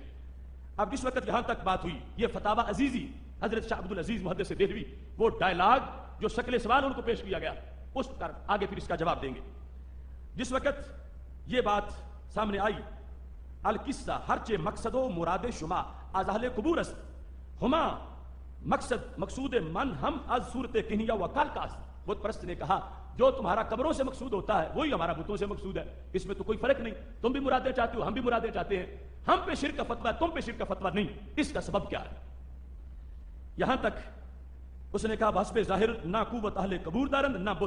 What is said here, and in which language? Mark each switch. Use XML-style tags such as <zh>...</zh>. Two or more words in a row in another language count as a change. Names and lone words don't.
<ur>اب جس وقت یہاں تک بات ہوئی, یہ فتاوی عزیزی حضرت شاہ عبدالعزیز محدث دہلوی, وہ ڈائلاگ جو شکل سوال ان کو پیش کیا گیا, اس پر آگے پھر اس کا جواب دیں گے. جس وقت یہ بات سامنے آئی,</ur> <fa>القصہ ہرچے مقصد و مراد شما از اہل قبور است ہما مقصود من ہم از صورت کنیا و کالکاس.</fa> <ur>بت پرست نے کہا جو تمہارا قبروں سے مقصود ہوتا ہے وہی ہمارا بتوں سے مقصود ہے, اس میں تو کوئی فرق نہیں. تم بھی مرادیں چاہتے ہو, ہم بھی مرادیں چاہتے ہیں. ہم پہ شرک کا فتویٰ, تم پہ شرک کا فتویٰ نہیں. اس کا سبب کیا ہے؟ یہاں تک اس نے کہا</ur> <fa>بحسب ظاہر نہ قوت اہل قبور دارند نہ بت.</fa>